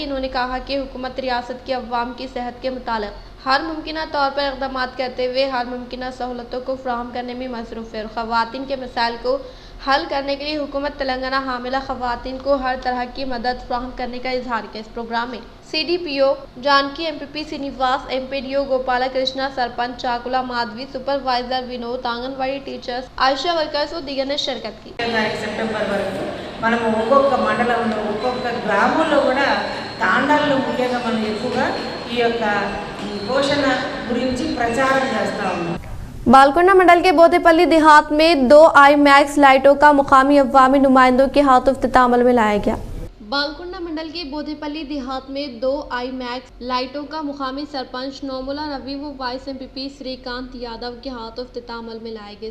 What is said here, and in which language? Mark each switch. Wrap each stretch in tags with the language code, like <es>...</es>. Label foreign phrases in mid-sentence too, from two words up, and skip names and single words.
<ur>انہوں نے کہا کہ حکومت ریاست کے عوام کی صحت کے متعلق ہر ممکنہ طور پر اقدامات کرتے ہوئے ہر ممکنہ سہولتوں کو فراہم کرنے میں مصروف ہے اور خواتین کے مسائل کو حل کرنے کے لیے حکومت تلنگانہ حاملہ خواتین کو ہر طرح کی مدد فراہم کرنے کا اظہار کیا۔ اس پروگرام میں CDPO جانکی، MPP سینیواس، MPDO گوپالا کرشنا، سرپنچ چاکلا مادوی، سپروائزر ونود، آنگن واڑی ٹیچرز، آشا ورکرز و دیگر نے شرکت کی۔</ur> <te>సెప్టెంబర్ వరకు మనం ఒక్కొక్క మండలంలో ఒక్కొక్క గ్రామంలో కూడా తాండాల్లో ముఖ్యంగా మనం ఎక్కువగా ఈ యొక్క పోషణ గురించి ప్రచారం చేస్తా ఉన్నాం।</te> <ur>بالکنڈہ منڈل کے بودھے دیہات میں 2 IMAX لائٹوں کا مقامی عوامی نمائندوں کے ہاتھوں افتتاح عمل میں لایا گیا۔ بالکنڈہ منڈل کے بودھے پلی دیہات میں 2 IMAX لائٹوں کا مقامی سرپنچ نومولا روی و وائس MPP سری کانت یادو کے ہاتھوں افتتاح عمل میں لائے گئے۔</ur>